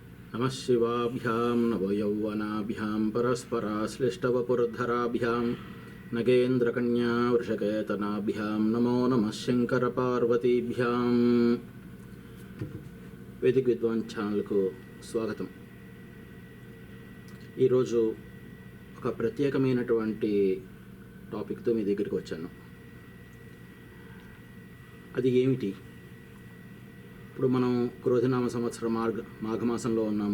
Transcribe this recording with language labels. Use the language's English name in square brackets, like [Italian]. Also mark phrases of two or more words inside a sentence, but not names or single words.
[Sanskrit] नमः शिवाभ्यां नवयौवनाभ्यां परस्पराश्लिष्टवपुर्धराभ्यां नगेन्द्रकन्या वृषकेतनाभ्यां नमो नमः शङ्करपार्वतीभ्यां। [Telugu] వేదిక విద్వాన్ ఛానల్కు స్వాగతం. ఈరోజు ఒక ప్రత్యేకమైనటువంటి టాపిక్తో మీ దగ్గరికి వచ్చాను. అది ఏమిటి? ఇప్పుడు మనం క్రోధినామ సంవత్సరం మాఘమాసంలో ఉన్నాము.